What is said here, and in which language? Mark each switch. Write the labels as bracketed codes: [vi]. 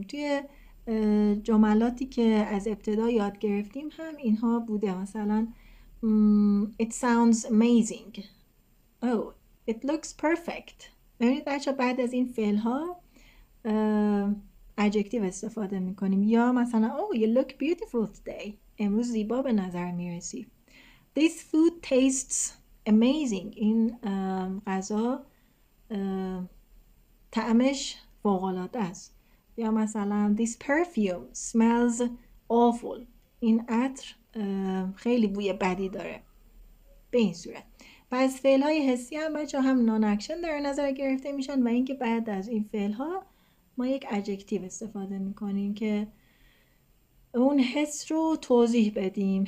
[fa] توی جملاتی که از ابتدا یاد گرفتیم هم اینها بوده. [en] مثلا it sounds amazing. Oh, it looks perfect. [fa] ببینید بچه بعد از این فعل ها adjective استفاده میکنیم. [en] یا مثلا oh, you look beautiful today. [fa] امروز زیبا به نظر میرسی. [en] This food tastes amazing. [fa] این غذا طعمش فوق‌العاده است. [en] یا مثلا this perfume smells awful. [fa] این عطر خیلی بوی بدی داره. به این صورت. پس فعل های حسی هم بچه هم نان اکشن در نظر گرفته میشن و اینکه بعد از این فعل ها ما یک adjective استفاده میکنیم که اون حس رو توضیح بدیم.